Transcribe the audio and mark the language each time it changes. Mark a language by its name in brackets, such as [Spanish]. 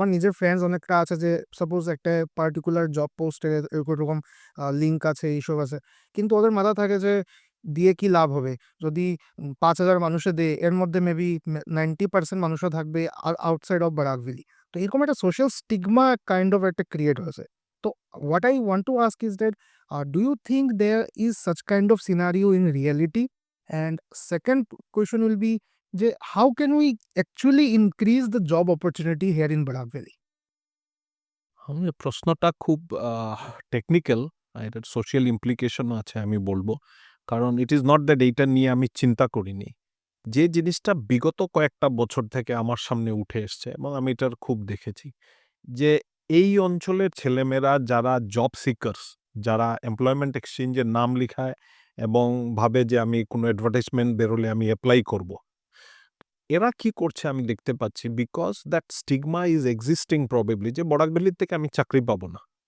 [Bangla] আমার নিজের ফ্রেন্ডস অনেকটা আছে যে সাপোজ একটা পার্টিকুলার জব পোস্টে এরকম লিঙ্ক আছে, এইসব আছে, কিন্তু ওদের মাথা থাকে যে দিয়ে কি লাভ হবে যদি 5,000 মানুষে দেয়, এর মধ্যে মেবি 90% মানুষও থাকবে [English] Outside of Barak valley. [Bangla] তো এরকম একটা সোশ্যাল স্টিগমা কাইন্ড অফ একটা ক্রিয়েট হয়েছে। [English] তো what I want to ask is that do you think there is such kind of scenario in reality? And second question will be যে how can we actually increase the job opportunity here in Barak Valley? [Bangla] আমি প্রশ্নটা খুব technical, এটার social ইমপ্লিকেশনও আছে আমি বলবো। কারণ [English] it is not that [Bangla] এইটা নিয়ে আমি চিন্তা করিনি। যে জিনিসটা বিগত কয়েকটা বছর থেকে আমার সামনে উঠে এসছে এবং আমি এটার খুব দেখেছি যে এই অঞ্চলের ছেলেমেয়েরা যারা জব সিকার্স, যারা এমপ্লয়মেন্ট এক্সচেঞ্জের নাম লিখায় এবং ভাবে যে আমি কোনো অ্যাডভার্টাইজমেন্ট বেরোলে আমি অ্যাপ্লাই করব, এরা কি করছে আমি দেখতে পাচ্ছি [English] because that stigma is existing probably [Bangla] যে বরাক ভ্যালির থেকে আমি চাকরি পাবো না।